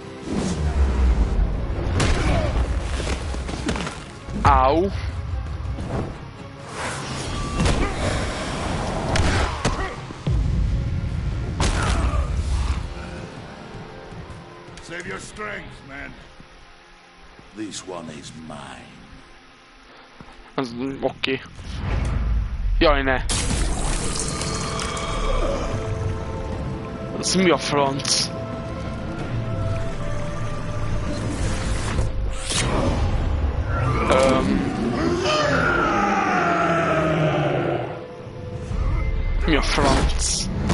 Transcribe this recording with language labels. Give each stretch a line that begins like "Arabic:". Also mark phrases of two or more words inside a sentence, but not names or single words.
English: Au. Save your strength, man. This one is mine.
Hungarian: Oké. Jaj, ne. Ez mi a franc? Mi a franc?